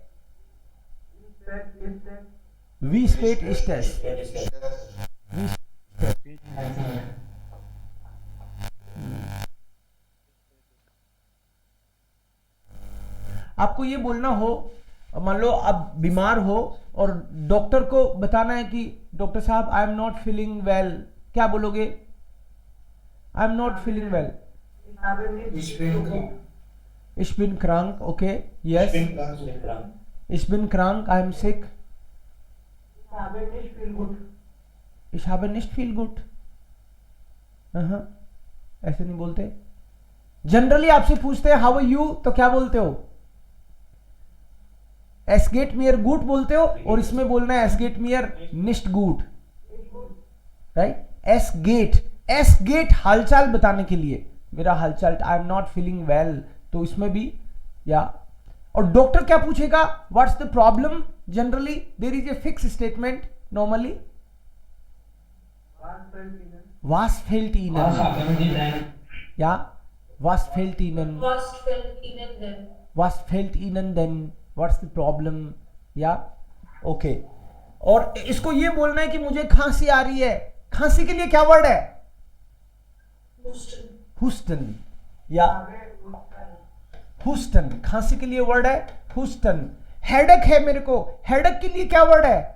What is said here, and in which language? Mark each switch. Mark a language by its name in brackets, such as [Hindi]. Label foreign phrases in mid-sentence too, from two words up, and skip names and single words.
[German] wie spät ist es, [Hindi] आपको ये बोलना हो, मान लो आप बीमार हो और डॉक्टर को बताना है कि डॉक्टर साहब [English] I am not feeling well, [Hindi] क्या बोलोगे? [English] I am not feeling well, [German] ich bin krank, [English] okay, yes, [German] ich bin krank, [English] I am sick, [German] ich habe nicht viel gut, [Hindi] ऐसे नहीं बोलते। जनरली आपसे पूछते हैं [English] how are you, [Hindi] तो क्या बोलते हो? [German] es geht mir gut [Hindi] बोलते हो, और इसमें बोलना है [German] es geht mir nicht gut, [Hindi] राइट। [German] es geht [Hindi] हालचाल बताने के लिए, मेरा हालचाल, [English] I am not feeling well, [Hindi] तो इसमें भी या। और डॉक्टर क्या पूछेगा? [English] what's the problem? generally there is a fix statement, normally [German] was fehlt ihnen, [English] या [German] was fehlt ihnen, [English] then what's the problem, [Hindi] या ओके। और इसको ये बोलना है कि मुझे खांसी आ रही है, खांसी के लिए क्या वर्ड है? हुस्टन, या हुस्टन, खांसी के लिए वर्ड है हुस्टन। हेडेक है मेरे को, हेडेक के लिए क्या वर्ड है?